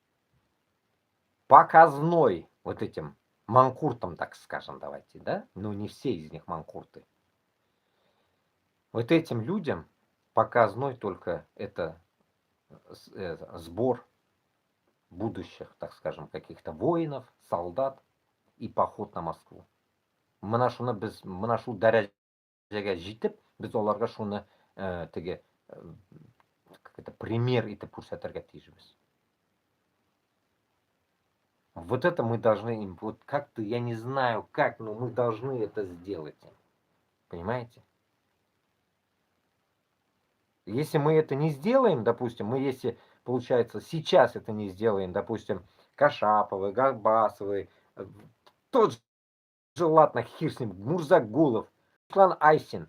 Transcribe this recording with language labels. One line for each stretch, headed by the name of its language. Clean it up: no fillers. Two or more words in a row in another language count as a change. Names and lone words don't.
Russian: Показной вот этим манкуртам, так скажем, давайте, да? Ну, не все из них манкурты. Вот этим людям показной только это сбор будущих, так скажем, каких-то воинов, солдат и поход на Москву.
Tatar: Мына шуны без мына шул дәрәҗәгә җитеп, без аларга шуны теге
Russian: как это
Tatar: пример итеп күрсәтергә тиешбез.
Russian: Вот это мы должны им, вот как-то, я не знаю как, но мы должны это сделать. Понимаете? Если мы это не сделаем, допустим, мы если, получается, сейчас это не сделаем, допустим, Кашаповы, Горбасовы, тот же, ладно, хер с ним, Мурзагулов, Руслан Айсин.